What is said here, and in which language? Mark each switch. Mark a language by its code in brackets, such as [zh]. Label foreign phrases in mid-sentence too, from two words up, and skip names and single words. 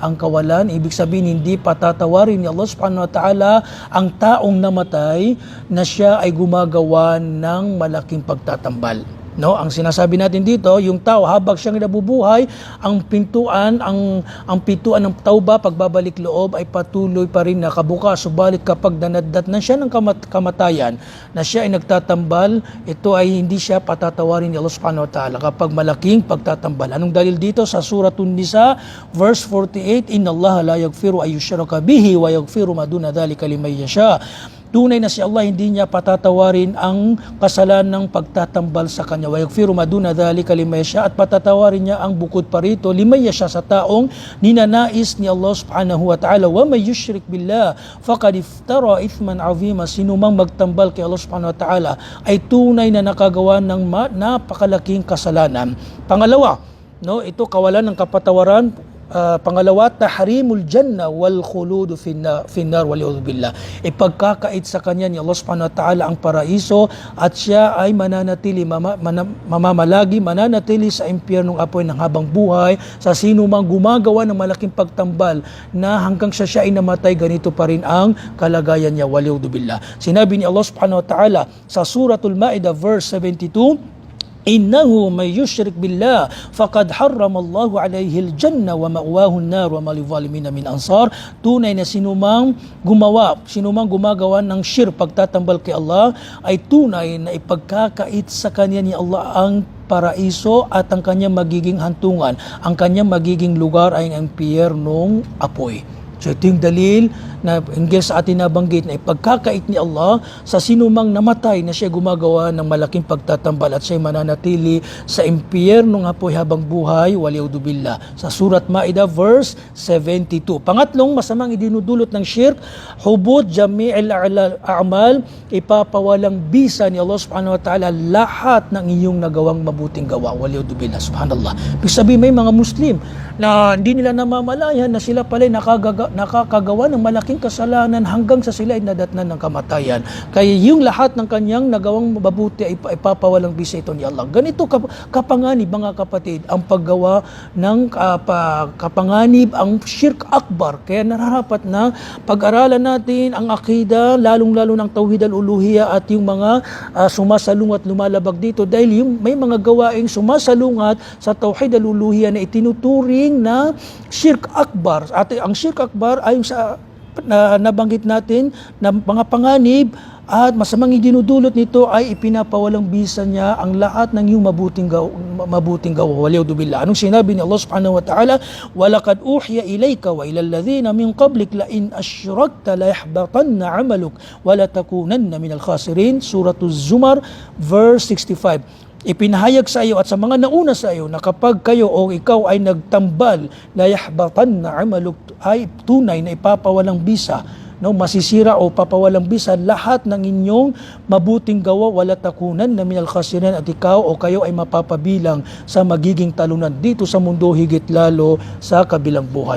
[tl] Ang kawalan, ibig sabihin hindi patatawarin ni Allah [ar] سبحانه وتعالى [tl] ang taong namatay na siya ay gumagawa ng malaking pagtatambal. No, ang sinasabi natin dito, yung tao habang siyang nabubuhay, ang pintuan ng tauba, pagbabalik loob ay patuloy pa rin nakabukas. Subalit kapag danaddat na siya ng kamatayan, na siya ay nagtatambal, ito ay hindi siya patatawarin ni Allah [ar] سبحانه وتعالى [tl] kapag malaking pagtatambal. Anong dalil dito? Sa Suratun Nisa, verse 48, [ar] إن الله لا يغفر أن يشرك به ويغفر ما دون ذلك لمن يشاء. [tl] Tunay na si Allah hindi niya patatawarin ang kasalanan ng pagtatambal sa kanya. [ar] ويغفر ما دون ذلك لمن يشاء, [tl] at patatawarin niya ang bukod pa rito [ar] لمن يشاء [tl] sa taong ninanais ni Allah [ar] سبحانه وتعالى. ومن يشرك بالله فقد افترى إثما عظيما. [tl] Sinumang magtambal kay Allah [ar] سبحانه وتعالى [tl] ay tunay na nakagawa ng napakalaking kasalanan. Pangalawa, no, ito kawalan ng kapatawaran. [ar] Pangalawa, تحريم الجنة والخلود في النار والعياذ بالله. [tl] Ipagkakait sa kanya ni Allah [ar] سبحانه وتعالى [tl] ang paraiso, at siya ay mananatili sa impyernong apoy ng habang buhay sa sino mang gumagawa ng malaking pagtambal na hanggang siya ay namatay, ganito pa rin ang kalagayan niya, [ar] والعياذ بالله. [tl] Sinabi ni Allah [ar] سبحانه وتعالى sa Suratul Ma'idah verse 72, إنه من يشرك بالله فقد حرم الله عليه الجنة ومأواه النار وما للظالمين من أنصار. [tl] Tunay na sinumang gumagawa ng shirk, pagtatambal kay Allah, ay tunay na ipagkakait sa kanya ni Allah ang paraiso at ang kanyang magiging hantungan. Ang kanyang magiging lugar ay ang impyernong apoy. So ito yung dalil na hinggil sa atin nabanggit na ipagkakait ni Allah sa sinumang namatay na siya gumagawa ng malaking pagtatambal at siya mananatili sa impyernong apoy habang buhay, [ar] والعياذ بالله. [tl] Sa Surat Ma'idah verse 72. Pangatlong masamang idinudulot ng shirk, [ar] حبوط جميع الأعمال, [tl] ipapawalang bisa ni Allah [ar] سبحانه وتعالى [tl] lahat ng iyong nagawang mabuting gawa, [ar] والعياذ بالله. [tl] Subhanallah. Ibig sabihin, may mga Muslim na hindi nila namamalayan na sila pala nakakagawa ng malaking kasalanan hanggang sa sila ay nadatnan ng kamatayan. Kaya yung lahat ng kanyang nagawang mabuti ay ipapawalang bisa ito ni Allah. Ganito kapanganib, mga kapatid, ang paggawa ng kapanganib, ang [ar] شرك أكبر. [tl] Kaya nararapat na pag-aralan natin ang akida, lalong-lalo ng [ar] توحيد الألوهية [tl] at yung mga sumasalungat lumalabag dito, dahil yung may mga gawaing sumasalungat sa [ar] توحيد الألوهية [tl] na itinuturing na [ar] شرك أكبر. [tl] At ang [ar] شرك أكبر [tl] ay sa nabanggit natin na mga panganib at masamang idinudulot nito ay ipinapawalang bisa niya ang lahat ng iyong mabuting gawa. [ar] والعياذ بالله. [tl] Anong sinabi ni Allah [ar] سبحانه وتعالى? وَلَقَدْ أُوحِيَ إِلَيْكَ وَإِلَى الَّذِينَ مِنْ قَبْلِكَ لَإِنْ أَشْرَكْتَ لَيَحْبَطَنَّ عَمَلُكَ وَلَتَكُونَنَّ مِنَ الْخَاسِرِينَ. Suratul Zumar verse 65. [tl] Ipinahayag sa iyo at sa mga nauna sa iyo na kapag kayo o ikaw ay nagtambal, [ar] ليحبطن عملك, [tl] ay tunay na ipapawalang bisa, no, masisira o papawalang bisa lahat ng inyong mabuting gawa, [ar] ولتكونن من الخاسرين, [tl] at ikaw o kayo ay mapapabilang sa magiging talunan dito sa mundo, higit lalo sa kabilang buhay.